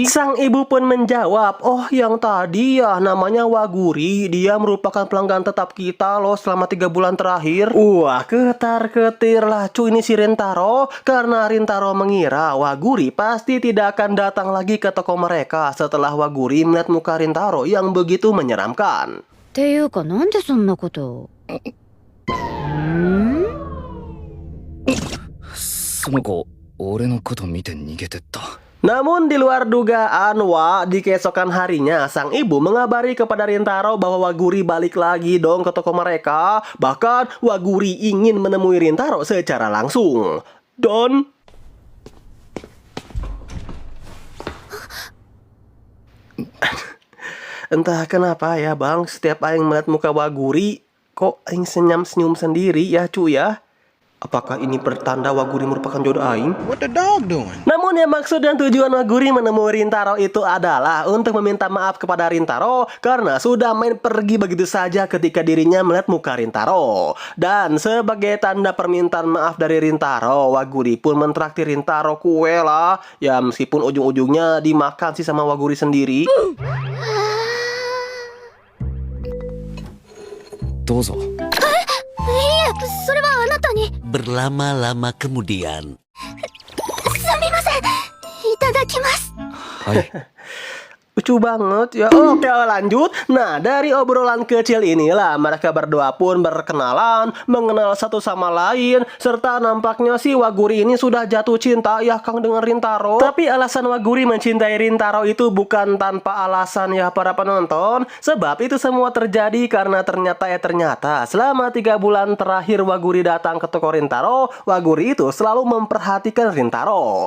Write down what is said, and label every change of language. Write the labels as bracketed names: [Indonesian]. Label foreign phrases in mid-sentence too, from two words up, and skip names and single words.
[Indonesian] Sang ibu pun menjawab, oh yang tadi ya namanya Waguri, dia merupakan pelanggan tetap kita loh selama 3 bulan terakhir. Wah, ketar-ketir lah cuy ini si Rintaro, karena Rintaro mengira Waguri pasti tidak akan datang lagi ke toko mereka setelah Waguri melihat muka Rintaro yang begitu menyeramkan. [Japanese] っていうかなんでそんなこと。その子、俺のこと見て逃げてった。 [Indonesian] Namun di luar dugaan, di keesokan harinya sang ibu mengabari kepada Rintaro bahwa Waguri balik lagi dong ke toko mereka. Bahkan Waguri ingin menemui Rintaro secara langsung. Dan entah kenapa ya bang, setiap Aing melihat muka Waguri, kok Aing senyum sendiri ya cuy ya. Apakah ini pertanda Waguri merupakan jodoh Aing? [English] What the dog doing? [Indonesian] Namun yang maksud dan tujuan Waguri menemui Rintaro itu adalah untuk meminta maaf kepada Rintaro karena sudah main pergi begitu saja ketika dirinya melihat muka Rintaro. Dan sebagai tanda permintaan maaf dari Rintaro, Waguri pun mentraktir Rintaro kue lah. Ya meskipun ujung-ujungnya dimakan sih sama Waguri sendiri. [Japanese] どうぞ。いえ、それは [Indonesian] berlama-lama kemudian. [Japanese] いただきます。はい。 [Indonesian] Lucu banget ya. Oke, lanjut. Nah, dari obrolan kecil inilah mereka berdua pun berkenalan, mengenal satu sama lain, serta nampaknya si Waguri ini sudah jatuh cinta ya Kang dengan Rintaro. Tapi alasan Waguri mencintai Rintaro itu bukan tanpa alasan ya para penonton, sebab itu semua terjadi karena ternyata selama 3 bulan terakhir Waguri datang ke toko Rintaro, Waguri itu selalu memperhatikan Rintaro.